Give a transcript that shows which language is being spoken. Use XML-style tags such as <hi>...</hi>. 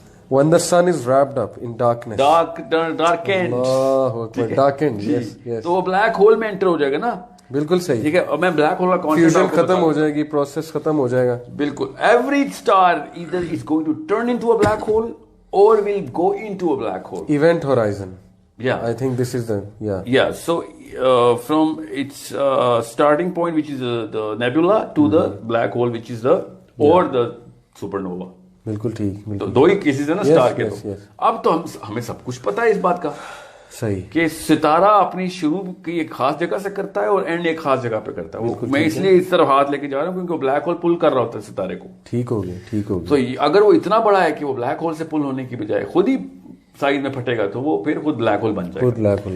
<en>when the sun is wrapped up in darkness. darkened.</en> <ar>اللہ اکبر.</ar> <en>darkened. yes.</en> <ur>تو وہ black hole میں inter ہو جائے گا نا. بالکل صحیح. ٹھیک ہے. اور میں بلیک ہول کا فیوژن ختم ہو جائے گی, پروسیس ختم ہو جائے گا. بالکل.</ur> <en>Every star either is going to turn into a black hole or will go into a black hole. Event horizon. Yeah, I think this is the so from its starting point, which is the nebula, to the black hole, which is or the supernova.</en> <ur>بالکل ٹھیک. تو دو ہی cases ہیں نا star کے. اب تو ہمیں سب کچھ پتا ہے اس بات کا صحیح کہ ستارہ اپنی شروع کی ایک خاص جگہ سے کرتا ہے اور اینڈ ایک خاص جگہ پہ کرتا ہے. وہ میں اس لیے اس طرف ہاتھ لے کے جا رہا ہوں کیونکہ وہ بلیک ہول پل کر رہا ہوتا ہے ستارے کو. ٹھیک ہو گیا. تو اگر وہ اتنا بڑا ہے کہ وہ بلیک ہول سے پل ہونے کی بجائے خود ہی سائز میں پھٹے گا تو وہ پھر خود بلیک ہول بن جائے گا.</ur>